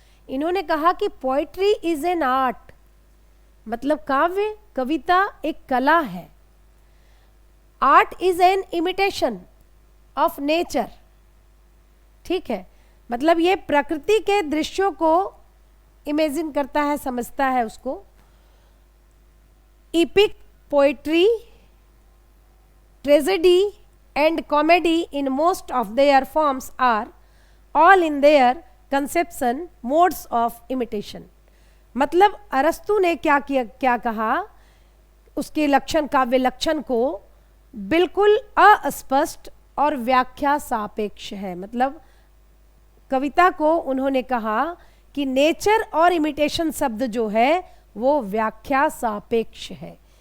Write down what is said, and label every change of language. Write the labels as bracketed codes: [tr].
[hi] इन्होंने कहा कि [en] poetry is an art, [hi] मतलब काव्य, कविता एक कला है। [en] Art is an imitation of nature. [hi] ठीक है, मतलब ये प्रकृति के दृश्यों को इमेजिन करता है, समझता है उसको। [en] Epic poetry, tragedy and comedy in most of their forms are all in their conception modes of imitation। [hi] मतलब अरस्तु ने क्या किया, क्या कहा? उसके लक्षण, काव्य लक्षण को बिल्कुल अस्पष्ट और व्याख्या सापेक्ष है। मतलब कविता को उन्होंने कहा कि नेचर और इमिटेशन शब्द जो है वो व्याख्या सापेक्ष है।